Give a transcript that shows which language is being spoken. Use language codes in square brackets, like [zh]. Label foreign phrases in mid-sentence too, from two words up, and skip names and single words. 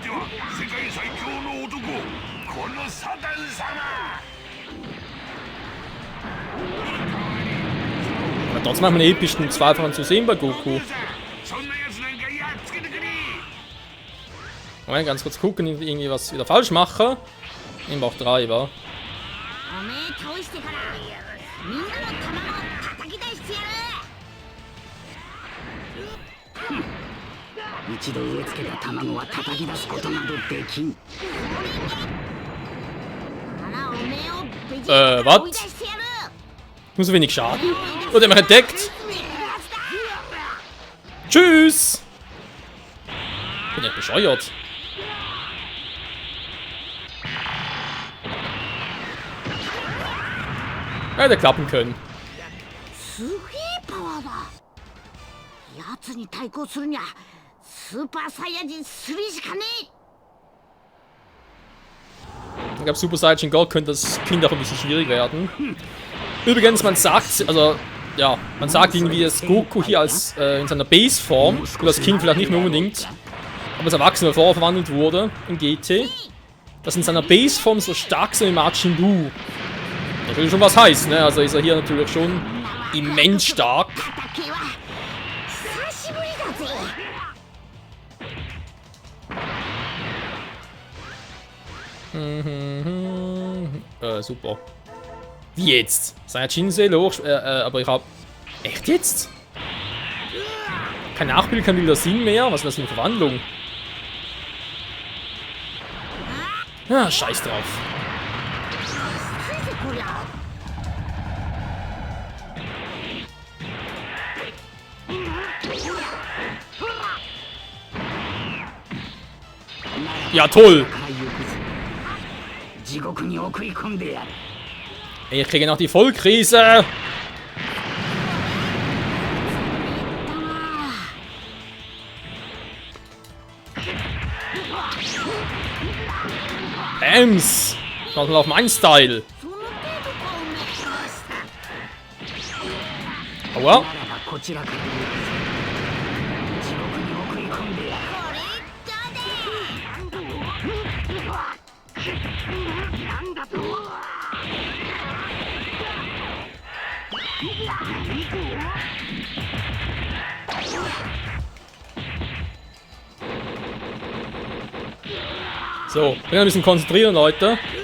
[de] Aber trotzdem haben wir einen epischen Zweifachen zu sehen bei Goku. Moment, ganz kurz gucken, irgendwie was wieder falsch machen. Nehmen wir auch 3, wa? [ja] おめえ倒してからみんなの卵を叩き出してやる。一度植え付けた卵は叩き出すことなどできん。あらおめえをベジータから追い出してやる。 [de] Nur so wenig Schaden. Wird immer entdeckt. Tschüss! Bin ja bescheuert. Hätte klappen können. [ja] すげえパワーだ。奴に対抗するにはスーパーサイヤ人3しかねえ。 [de] Ich glaube, Super Saiyan God könnte das Kind auch ein bisschen schwierig werden. Übrigens, man sagt, also, ja, man sagt irgendwie, dass Goku hier als in seiner Base-Form, und das Kind vielleicht nicht mehr unbedingt, aber als Erwachsener vorverwandelt wurde in GT, dass in seiner Base-Form so stark so wie Majin Buu. Das will schon was heißen, ne? Also ist er hier natürlich schon immens stark. [ja] 叩けは久しぶりだぜ。 [de] Super. Wie jetzt? Saiyajin-Seele hoch, aber ich hab... Echt jetzt? Kein Nachbild, kein wilder Sinn mehr? Was ist das für eine Verwandlung? Ah, scheiß drauf. Ja, toll! [ja] 地獄に送り込んでやる。 [de] Ich kriege noch die Vollkrise! Bams! Schaut mal auf meinen Style! [ja] その程度かおめえ。 [de] Aua! [ja] ならばこちらから地獄に送り込んでやる。これどうなんだと。 [de] So, wir ein bisschen konzentrieren, Leute.